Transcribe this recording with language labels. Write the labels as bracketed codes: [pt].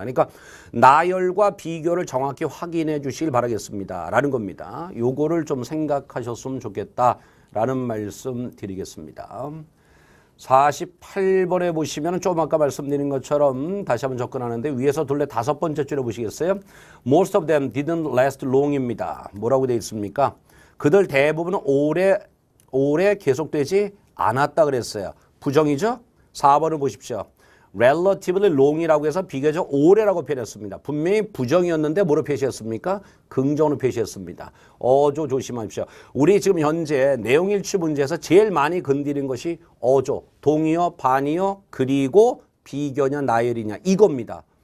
[ko] 그러니까 나열과 비교를 정확히 확인해 주시길 바라겠습니다. 라는 겁니다. 요거를 좀 생각하셨으면 좋겠다라는 말씀 드리겠습니다. 48번에 보시면 좀 아까 말씀드린 것처럼 다시 한번 접근하는데 위에서 둘레 다섯 번째 줄에 보시겠어요? [en] Most of them didn't last long입니다. [ko] 뭐라고 되어 있습니까? 그들 대부분은 오래 계속되지 않았다 그랬어요. 부정이죠? 4번을 보십시오. relatively long이라고 해서 비교적 오래라고 표현했습니다. 분명히 부정이었는데 뭐로 표시했습니까? 긍정으로 표시했습니다. 어조 조심하십시오. 우리 지금 현재 내용일치 문제에서 제일 많이 건드린 것이 어조, 동의어, 반의어, 그리고 비교냐 나열이냐 이겁니다.